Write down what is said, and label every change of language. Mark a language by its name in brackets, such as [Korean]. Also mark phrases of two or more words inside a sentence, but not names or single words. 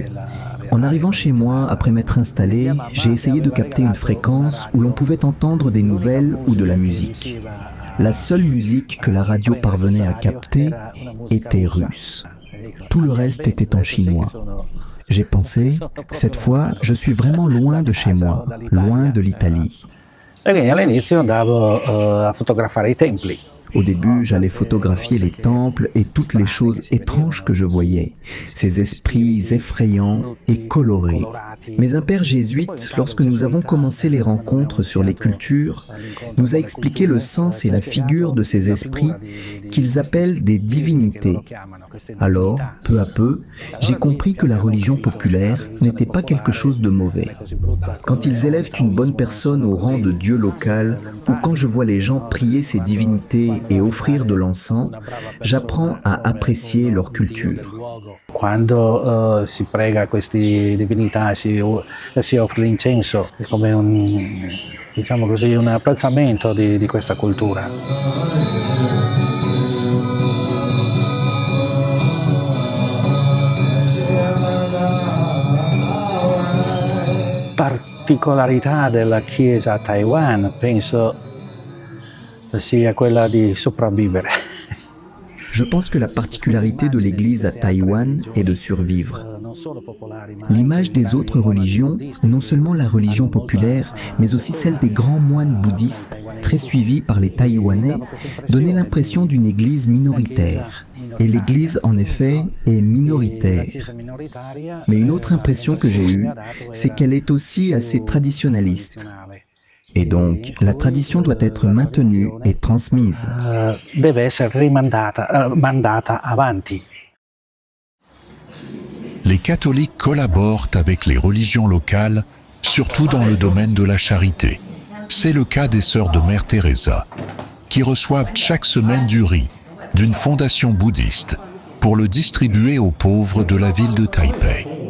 [French] En arrivant chez moi, après m'être installé, j'ai essayé de capter une fréquence où l'on pouvait entendre des nouvelles ou de la musique. La seule musique que la radio parvenait à capter était russe. Tout le reste était en chinois. J'ai pensé, cette fois, je suis vraiment loin de chez moi, loin de l'Italie. [Italian] All'inizio andavo a fotografare i templi. [French] Au début, j'allais photographier les temples et toutes les choses étranges que je voyais, ces esprits effrayants et colorés. Mais un père jésuite, lorsque nous avons commencé les rencontres sur les cultures, nous a expliqué le sens et la figure de ces esprits qu'ils appellent des divinités. Alors, peu à peu, j'ai compris que la religion populaire n'était pas quelque chose de mauvais. Quand ils élèvent une bonne personne au rang de Dieu local, ou quand je vois les gens prier ces divinités et offrir de l'encens, j'apprends à apprécier leur culture. [Italian] Quando si prega queste divinità, si offre l'incenso, è come un apprezzamento di questa cultura. Particolarità della Chiesa a Taiwan, penso sia quella di sopravvivere. [French] Je pense que la particularité de l'Église à Taïwan est de survivre. L'image des autres religions, non seulement la religion populaire, mais aussi celle des grands moines bouddhistes, très suivis par les Taïwanais, donnait l'impression d'une Église minoritaire. Et l'Église, en effet, est minoritaire. Mais une autre impression que j'ai eue, c'est qu'elle est aussi assez traditionnaliste. Et donc, la tradition doit être maintenue et transmise. [Italian] Deve essere mandata avanti. [French] Les catholiques collaborent avec les religions locales, surtout dans le domaine de la charité. C'est le cas des sœurs de Mère Teresa, qui reçoivent chaque semaine du riz d'une fondation bouddhiste pour le distribuer aux pauvres de la ville de Taipei.